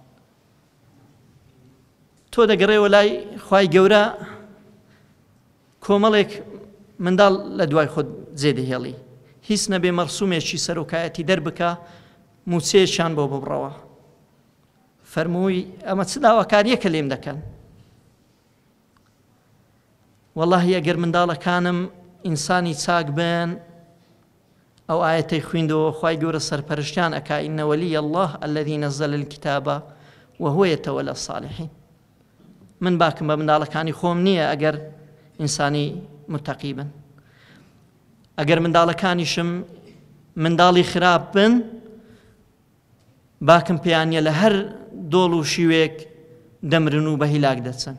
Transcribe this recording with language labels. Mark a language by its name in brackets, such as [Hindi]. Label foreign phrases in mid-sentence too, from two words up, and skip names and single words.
[Central Kurdish] تۆ دەگەڕێەوە لای خوای گەورە کۆمەڵێک منداڵ لە دوای خۆت جێدەهێڵی هیچ نەبێ مەرسومێکی سەرۆکایەتی دەربکە موچەیەکیان بۆ ببڕەوە فەرمووی ئەمە چ داواکاریەکە لێم دەکەن وەڵڵاهی ئەگەر منداڵەکانم ئینسانی چاک بن أو آيتي خويندو خواي جور السرپرشتيان أكا [Arabic] إن ولي الله الذي نزل الكتاب وهو يتولى الصالحين. [Central Kurdish] من باكم بمنداڵەکانی خۆم نییە ئەگەر ئینسانی متەقی بن. ئەگەر منداڵەکانیشم منداڵی خراپ بن باکم پێیانە لە هەر دۆڵ و شیوێک دەمرن و بە هیلاک دەچن.